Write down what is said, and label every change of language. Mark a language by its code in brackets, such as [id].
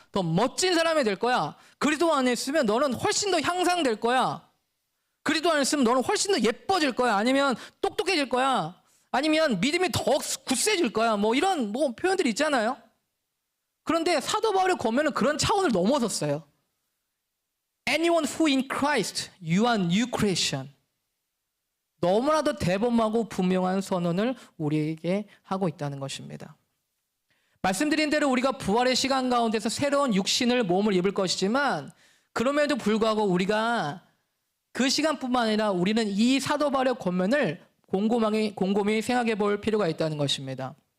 [ko] 더 멋진 사람이 될 거야. 그리스도 안에 있으면 너는 훨씬 더 향상될 거야. 그리스도 안에 있으면 너는 훨씬 더 예뻐질 거야. 아니면 똑똑해질 거야. 아니면 믿음이 더 굳세질 거야. 뭐 이런 표현들이 있잖아요. 그런데 사도 바울의 권면은 그런 차원을 넘어섰어요. [en] Anyone who in Christ, you are new creation. [ko] 너무나도 대범하고 분명한 선언을 우리에게 하고 있다는 것입니다. 말씀드린 대로 우리가 부활의 시간 가운데서 새로운 육신을 몸을 입을 것이지만 그럼에도 불구하고 우리가 그 시간뿐만 아니라 우리는 이 사도 바울의 권면을 곰곰이 생각해 볼 필요가 있다는 것입니다.